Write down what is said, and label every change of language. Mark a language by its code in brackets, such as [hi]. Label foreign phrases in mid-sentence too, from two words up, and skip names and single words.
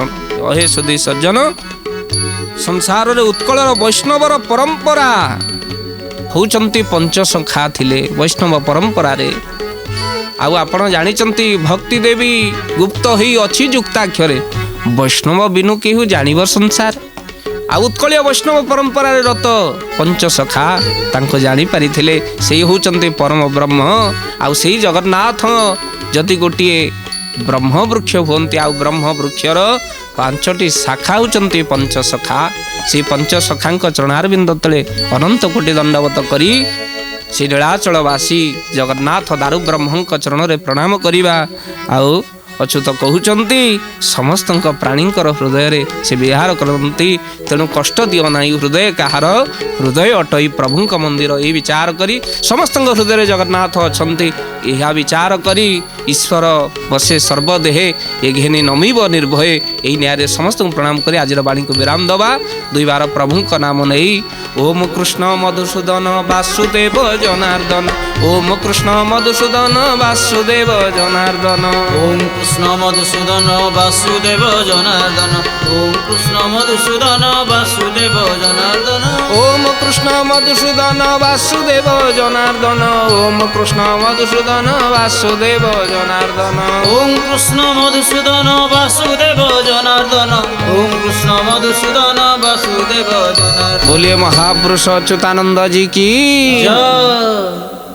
[or] ହେ ସୁଧୀ ସଜ୍ଜନ ସଂସାରରେ ଉତ୍କଳ ବୈଷ୍ଣବର ପରମ୍ପରା ହେଉଛନ୍ତି ପଞ୍ଚସଖା ଥିଲେ ବୈଷ୍ଣବ ପରମ୍ପରାରେ। ଆଉ ଆପଣ ଜାଣିଛନ୍ତି ଭକ୍ତି ଦେବୀ ଗୁପ୍ତ ହିଁ ଅଛି ଯୁକ୍ତାକ୍ଷରେ ବୈଷ୍ଣବ ବିନୁ କେହୁ ଜାଣିବ ସଂସାର। ଆ ଉତ୍କଳୀୟ ବୈଷ୍ଣବ ପରମ୍ପରାରେ ରତ ପଞ୍ଚସଖା ତାଙ୍କୁ ଜାଣି ପାରିଥିଲେ ସେ ହେଉଛନ୍ତି ପରମ ବ୍ରହ୍ମ। ଆଉ ସେହି ଜଗନ୍ନାଥ ଯଦି ଗୋଟିଏ ବ୍ରହ୍ମ ବୃକ୍ଷ ହୁଅନ୍ତି ଆଉ ବ୍ରହ୍ମ ବୃକ୍ଷର ପାଞ୍ଚଟି ଶାଖା ହେଉଛନ୍ତି ପଞ୍ଚସଖା। ସେ ପଞ୍ଚସଖାଙ୍କ ଚରଣାରବିନ୍ଦ ତଳେ ଅନନ୍ତ କୋଟି ଦଣ୍ଡବତ କରି ଶ୍ରୀ ନୀଳାଚଳବାସୀ ଜଗନ୍ନାଥ ଦାରୁ ବ୍ରହ୍ମ ଚରଣରେ ପ୍ରଣାମ କରିବା। ଆଉ ଅଚ୍ୟୁତ କହନ୍ତେ ସମସ୍ତ ପ୍ରାଣୀ ହୃଦୟରେ ସେ ବିହାର କରନ୍ତି ତେଣୁ କଷ୍ଟ ଦିଅ ନାହିଁ ହୃଦୟ କାହାର ହୃଦୟ ଅଟଇ ପ୍ରଭୁ ମନ୍ଦିର ଏ ବିଚାର କରି ସମସ୍ତ ହୃଦୟ ଜଗନ୍ନାଥ ଅଛନ୍ତି ଏହି ବିଚାର କରି ଈଶ୍ୱର ବସେ ସର୍ବଦେହେ ଏ ଘେନି ନମିବ ନିର୍ଭୟ ଏହି ନ୍ୟାୟ ସମସ୍ତ ପ୍ରଣାମ କରି ଆଜି ବାଣୀକୁ ବିରାମ ଦେବା। ଦୁଇ ବାର ପ୍ରଭୁ ନାମ ନାହିଁ [sa] ओम कृष्ण मधुसूदन वासुदेव जनार्दन ओम कृष्ण मधुसूदन वासुदेव जनार्दन ओम कृष्ण मधुसूदन वासुदेव जनार्दन ओम कृष्ण मधुसूदन वासुदेव जनार्दन ओम कृष्ण मधुसूदन वासुदेव जनार्दन ओम कृष्ण मधुसूदन वासुदेव जनार्दन ओम कृष्ण मधुसूदन वासुदेव जनार्दन ओम कृष्ण मधुसूदन वासुदेव जनार्दन। [hi] बोलिए महापुरुष अच्युतानंद जी की।